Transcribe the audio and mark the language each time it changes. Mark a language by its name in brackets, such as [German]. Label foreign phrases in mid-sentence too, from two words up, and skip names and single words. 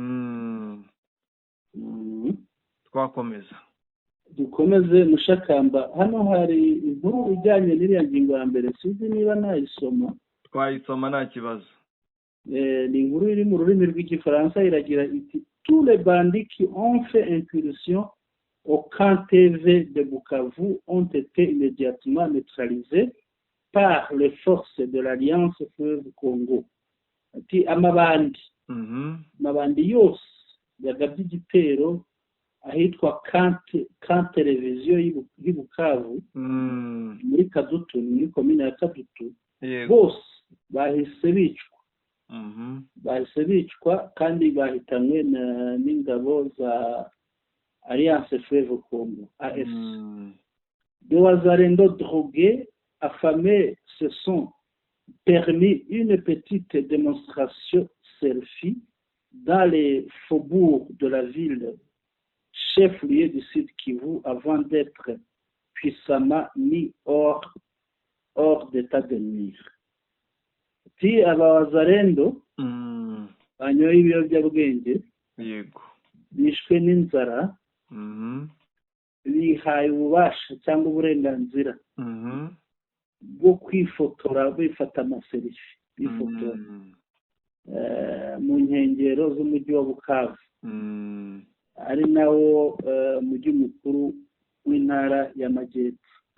[Kinyarwanda] Twakomeza dukomeze Mushakamba. Hano hari inkuru ijyanye n'iriya ngingo ya mbere sinzi niba nayisoma. Twayisoma nta kibazo. Ni inkuru iri mu rurimi rw'igifaransa iragira iti [French] tous les bandits qui ont fait incursion au camp TV de Bukavu ont été immédiatement neutralisés par les forces de l'Alliance Fleuve Congo. [Kinyarwanda] Ati amabandi yose yagabye igitero ahitwa camp televiziyo y'i Bukavu muri Kadutu muri komine ya Kadutu bose bahise bicwa kandi bahitanywe n'ingabo za Alliance Fleuve Congo AFC. [French] De Wazalendo drogués, affamés, se sont permis une petite démonstration selfie dans les faubourgs de la ville, chef-lieu du Sud Kivu, avant d'être puissamment mis hors d'état de nuire. [Kinyarwanda] Ti abawazalendo banyoye ibiyobyabwenge bishwe n'inzara bihaye ububasha cyangwa uburenganzira bwo kwifotora bifata amaserifi bifotora mu nkengero z'umujyi wa Bukavu ari nawo mujyi mukuru w'intara y'Amajyepfo.